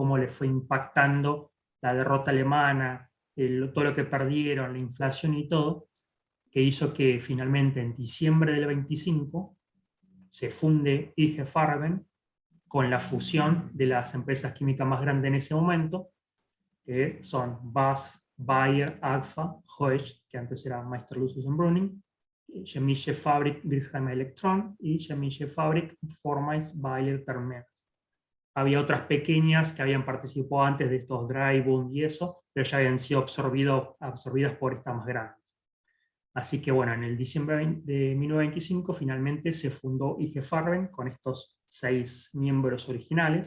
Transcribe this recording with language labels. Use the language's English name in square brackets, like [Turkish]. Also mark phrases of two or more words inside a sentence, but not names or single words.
[Spanish] Cómo le fue impactando la derrota alemana, todo lo que perdieron, la inflación y todo, que hizo que finalmente en diciembre del 25 se funde IG Farben con la fusión de las empresas químicas más grandes en ese momento, que son BASF, Bayer, Agfa, Hoechst, que antes era Meister Lucis und Brüning, Chemische Fabrik Griesheimer Electron y Chemische Fabrik Formais Bayer Thermer. Había otras pequeñas que habían participado antes de estos Drybund y eso, pero ya habían sido absorbidas por estas más grandes. Así que bueno, en el diciembre de 1925 finalmente se fundó IG Farben con estos 6 miembros originales.